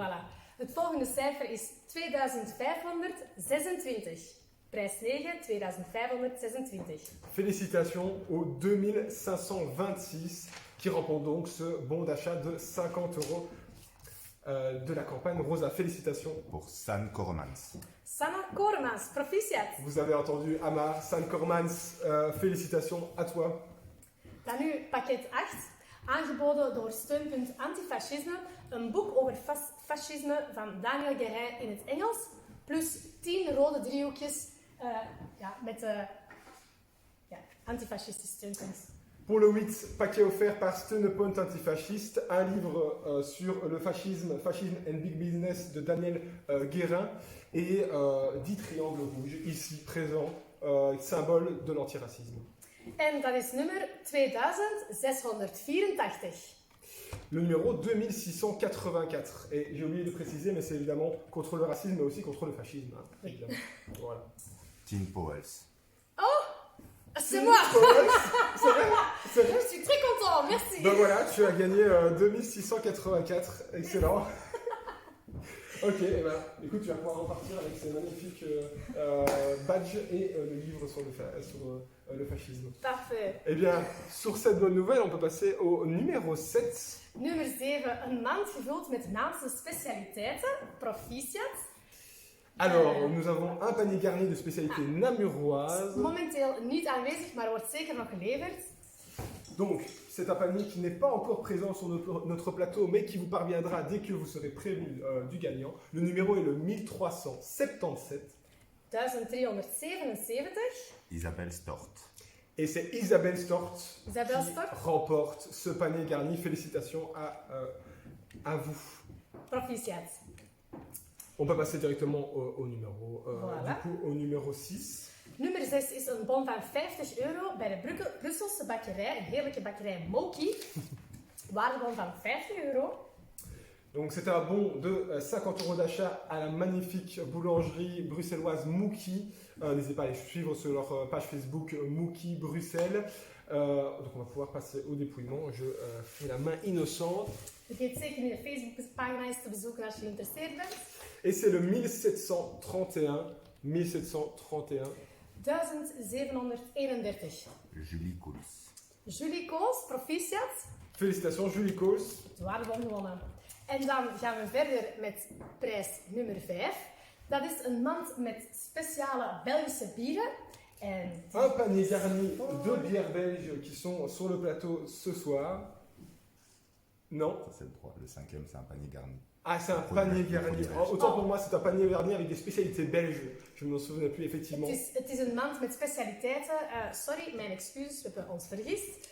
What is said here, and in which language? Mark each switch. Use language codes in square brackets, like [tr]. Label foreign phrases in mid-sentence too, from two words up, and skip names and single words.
[fr] Voilà. [nl] Het volgende cijfer is 2526. Prijs 9, 2526. [fr] Félicitations aux 2526 qui remportent donc ce bon d'achat de 50 € de la campagne Rosa. Félicitations. Pour San Kormans. [nl] Sanne Kormans, proficiat. [fr] Vous avez entendu Amar, San Kormans, félicitations à toi. [nl] Dan nu pakket 8, aangeboden door Steunpunt Antifascisme, een boek over fascisme van Daniel Guérin in het Engels, plus 10 rode driehoekjes met antifascistisch steunpunt. [fr] Pour le 8, paquet offert par Steunpunt Antifasciste, un livre sur le fascisme and Big Business de Daniel Guérin et 10 triangles rouges, ici présents, symbole de l'antiracisme. [nl] En dat is nummer 2684. [fr] Le numéro 2684. Et j'ai oublié de préciser, mais c'est évidemment contre le racisme, mais aussi contre le fascisme. Hein, évidemment. Voilà. Tim Powells. C'est moi. C'est vrai. Je suis très content, merci. Ben voilà, tu as gagné 2684. Excellent. Ok, eh ben, écoute, tu vas pouvoir repartir avec ces magnifiques badges et le livre sur le fascisme. Parfait. Eh bien, sur cette bonne nouvelle, on peut passer au numéro 7. [nl] Nummer 7, een mand gevuld met Naamse specialiteiten. Proficiat. [fr] Alors, nous avons un panier garni de spécialités namuroises. [nl] Momenteel niet aanwezig, maar wordt zeker nog geleverd. [fr] Donc, c'est un panier qui n'est pas encore présent sur notre plateau, mais qui vous parviendra dès que vous serez prévenu du gagnant. Le numéro est le 1377. 1377. Isabelle Stort. Et c'est Isabelle Stort qui Stort remporte ce panier garni. Félicitations à vous. [nl] Proficiat. [fr] On peut passer directement au numéro, Voilà. du coup, au numéro 6. [nl] Nummer 6 is een bon van €50 bij de Brusselse bakkerij, een heerlijke bakkerij Moki. Waardebon van €50. [fr] Donc c'est un bon de 50 € d'achat à la magnifique boulangerie bruxelloise Mookie. N'hésitez pas à les suivre sur leur page Facebook Mookie Bruxelles. Donc on va pouvoir passer au dépouillement. Je fais la main innocente. [nl] Vergeet zeker niet de Facebookpagina eens te bezoeken als je geïnteresseerd bent. [fr] Et c'est le 1731. 1731. 1731. Julie Koos. [nl] Julie Koos, proficiat. [fr] Félicitations Julie Koos. [nl] De waardebon gewonnen. En dan gaan we verder met prijs nummer 5. Dat is een mand met speciale Belgische bieren. En [fr] Un panier garni de bières belges qui sont sur le plateau ce soir. Non. Ça c'est le 3. Le 5e c'est un panier garni. Ah, c'est un panier garni. Autant pour moi, c'est un panier garni avec des spécialités belges. Je ne m'en souvenais plus effectivement. [nl] Het is een mand met specialiteiten. Sorry, mijn excuses, we hebben ons vergist.